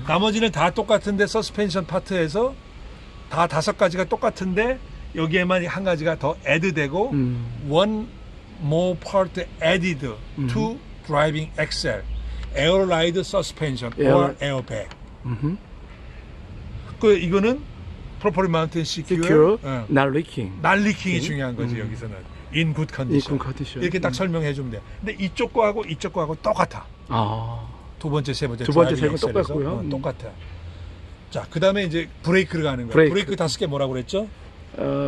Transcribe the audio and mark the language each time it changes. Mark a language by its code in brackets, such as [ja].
[ko] 나머지는 다 똑같은데 서스펜션 파트에서 다 다섯 가지가 똑같은데 여기에만 한 가지가 더 애드되고 [en] one more part added to driving axle, air ride suspension or airbag. 그 이거는 properly mounted secure, secure, not leaking. [ko] 날리킹이 중요한 거지 여기서는 [en] in good condition. condition. [ko] 이렇게 딱 설명해 주면 돼. 근데 이쪽 거하고 이쪽 거하고 똑같아. 두 번째, 세 번째, 두 번째, 드라이빙 세 번째 엑셀에서. 똑같고요. 똑같아. 자, 그다음에 이제 브레이크를 가는 거야. 브레이크. 브레이크 다섯 개 뭐라고 그랬죠? 처음에